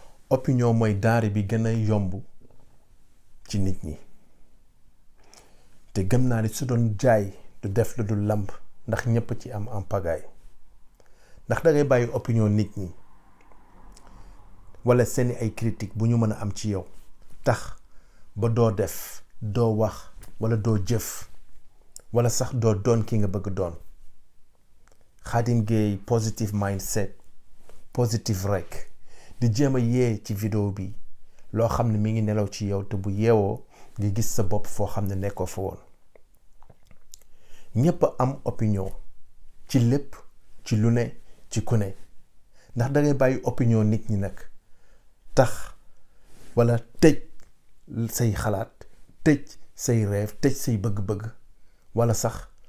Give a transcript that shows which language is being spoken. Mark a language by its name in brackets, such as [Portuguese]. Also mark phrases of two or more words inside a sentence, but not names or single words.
[Wolof] opinion mooy denrée bi gën a yomb ci nit ñi te gëm naa ni su doon jaay du def lu dul lamb ndax ñëpp ci am [French] en pagaille [Wolof] ndax da ngay bàyyi opinion nit ñi wala seeni ay critique bu ñu mën a am ci yow tax ba doo def doo wax wala doo jëf wala sax doo doon ki nga bëgg doon. Khadim Gueye [English] positive mindset positive [Wolof] rek di jéem a yee ci vidéo bi loo xam ne mi ngi nelaw ci yow te bu yeewoo nga gis sa bopp foo xam ne nekkoo fa woon. ñëpp am opinion ci lépp ci lu ne ci ku ne ndax da ngay bàyyi opinion nit ñi nag tax wala tëj say xalaat tëj say rêve tëj say bëgg-bëgg wala sax